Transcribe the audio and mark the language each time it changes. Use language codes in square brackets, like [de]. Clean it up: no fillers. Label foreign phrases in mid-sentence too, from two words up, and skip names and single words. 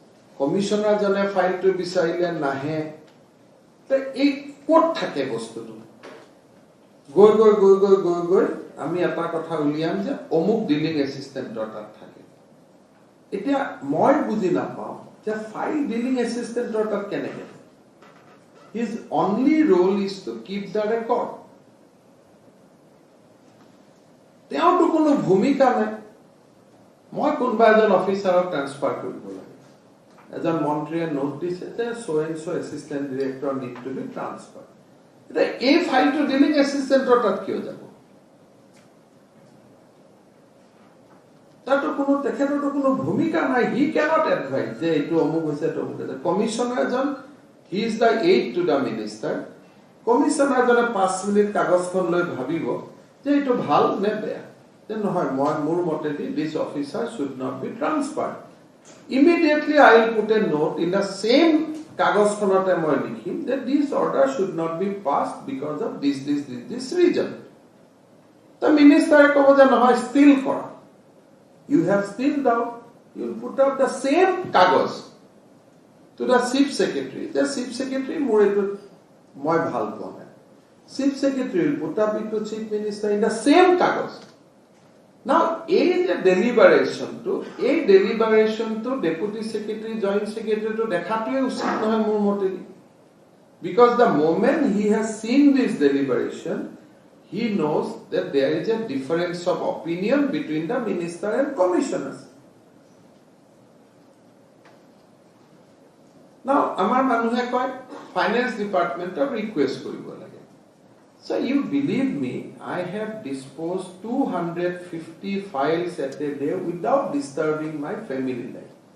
[as] জনে ফাইলটো বিচাৰিলে নাহে তে এই ক'ত থাকে বস্তুটো গৈ গৈ গৈ গৈ গৈ গৈ আমি এটা কথা উলিয়াম যে অমুক [en] dealing assistant [as] তাত থাকে এতিয়া মই বুজি নাপাওঁ যে ফাইল [en] dealing assistant [as] তাত কেনেকে [en] his only role is to keep the record [as] তেওঁটো কোনো ভূমিকা নাই মই কোনবা এজন অফিচাৰক ট্ৰান্সফাৰ কৰিব লাগে এজন মন্ত্ৰীয়ে নোট দিছে যে [en] so and so assistant director need to be transfer [as] এটা এই ফাইলটো [en] dealing assistant [as] তাত কিয় যাব তাতো কোনো তেখেতৰটো কোনো ভূমিকা নাই [en] he cannot advise [as] যে এইটো অমুক হৈছে তো অমুক হৈছে কমিশনাৰ জন [en] he is the aide to the minister [as] কমিশনাৰ জনে 5 মিনিট কাগজখন লৈ ভাবিব যে এইটো ভাল নে বেয়া যে নহয় মই মোৰ মতেদি [en] this officer should not be ট্ৰান্সফাৰ্ড immediately I will put a note in the same [as] কাগজখনতে মই লিখিম যে [en] this order should not be passed because of this reason the minister [as] ক'ব যে নহয় [en] still কৰা you have still doubt you will put up the same কাগজ to the chief secretary the chief secretary [as] মোৰ এটো মই ভাল পোৱা নাই [en] chief secretary will put up it to chief minister in the same কাগজ now a deliberation to deputy secretary joint secretary to [as] দেখাটোৱে উচিত নহয় মোৰ মতেদি [en] because the moment he has seen this deliberation he knows that there is a difference of opinion between the minister and commissioners now [as] আমাৰ মানুহে কয় [en] finance department of request [as] কৰিব লাগে [en] so you believe me I have disposed 250 files at a day without disturbing my family life